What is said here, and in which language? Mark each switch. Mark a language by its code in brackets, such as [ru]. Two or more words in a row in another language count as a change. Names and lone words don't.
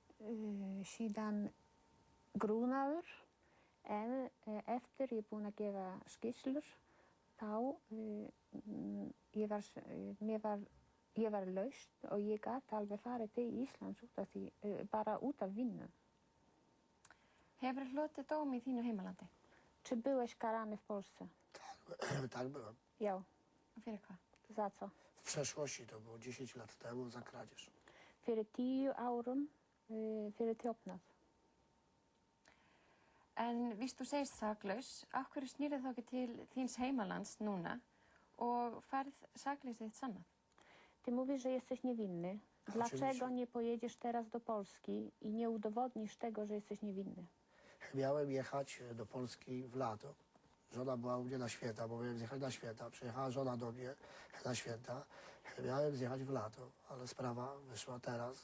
[is] síðan grunaður, en eftir ég búin að gefa skýrslur, þá ég var laust og ég gat alveg farið til Íslands út af því, bara út af vinnu. Hefur hlotið dóm i þínu heimalandi? [pl] Czy byłeś karany w Polsce? Tak byłem. [is] Ja. A fyrir hvað? [pl] Za co? W przeszłości to było 10 lat temu za kradzież. [is] Fyrir 10 árum fyrir þjófnað. En víst þú segist saklaus, af hverju snýrðu þá ekki til þíns heimalands núna og færð sakleysið þitt sannað? [pl] Ty mówisz, że jesteś niewinny. Dlaczego nie pojedziesz teraz do Polski i nie udowodnisz tego, że jesteś niewinny? Miałem jechać do Polski w lato. Żona była u mnie na święta, bo miałem zjechać na święta. Przyjechała żona do mnie na święta. Miałem zjechać w lato, ale sprawa wyszła teraz.